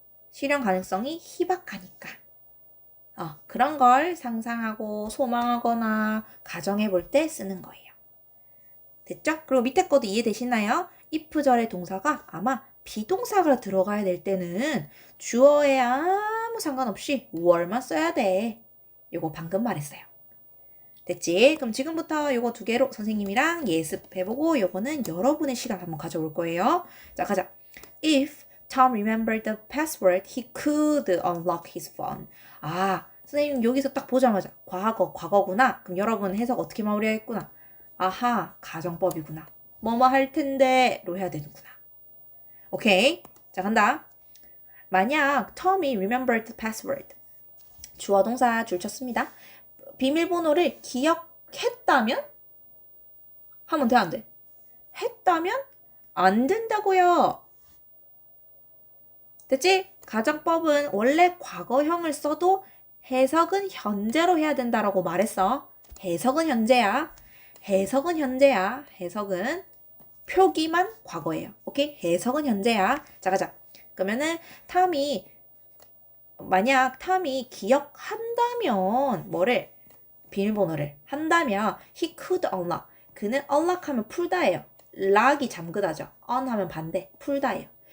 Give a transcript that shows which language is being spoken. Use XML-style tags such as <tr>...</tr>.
<ko>실현 가능성이 희박하니까. 그런 걸 상상하고 소망하거나 가정해 볼 때 쓰는 거예요. 됐죠? 그리고 밑에 것도 이해되시나요? if절의 동사가 아마 비동사가 들어가야 될 때는 주어에 아무 상관없이 were만 써야 돼. 요거 방금 말했어요. 됐지? 그럼 지금부터 요거 두 개로 선생님이랑 예습해보고 요거는 여러분의 시간 한번 가져올 거예요. 자, 가자.</ko> <en>If Tom remembered the password, he could unlock his phone.</en> <ko>아, 선생님 여기서 딱 보자마자 과거구나. 그럼 여러분 해석 어떻게 마무리하겠구나. 아하, 가정법이구나. 뭐뭐 할 텐데로 해야 되는구나. 오케이. 자, 간다.</ko> <en>만약 Tom이 remembered the password.</en> <ko>주어 동사 줄 쳤습니다. 비밀번호를 기억했다면? 하면 돼, 안 돼? 했다면? 안 된다고요. 됐지? 가정법은 원래 과거형을 써도 해석은 현재로 해야 된다라고 말했어. 해석은 현재야. 해석은 현재야. 해석은 표기만 과거예요. 오케이? 해석은 현재야. 자, 가자. 그러면은 만약 탐이 기억한다면 뭐를?</ko> <en>비밀번호를 한다면 he could unlock.</en> <ko>그는 unlock 하면 풀다예요. lock이 잠그다죠. on 하면 반대. 풀다예요.</ko>